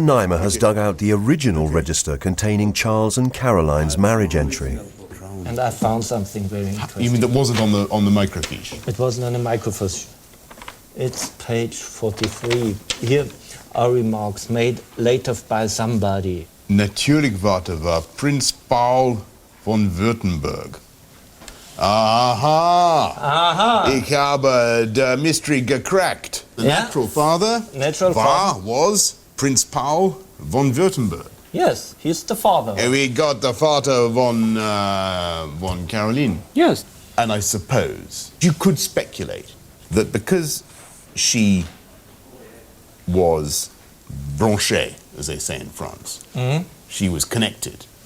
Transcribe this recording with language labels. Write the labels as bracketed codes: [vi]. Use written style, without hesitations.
[en] Naima has dug out the original register containing Charles and Caroline's marriage entry. And I found something very interesting. You mean that wasn't on the microfiche? It wasn't on the microfiche. It's page 43. Here are remarks made later by somebody. [de] Natürlich war Prinz Paul von Württemberg. Aha! Ich habe [en] the mystery [de] gecrackt. The [en] Yeah. natural father Natural father. was Prince Paul von Württemberg. Yes, he's the father. We got the [de] Vater von [en] Caroline. Yes. And I suppose you could speculate that because she was branchée, as they say in France, she was connected,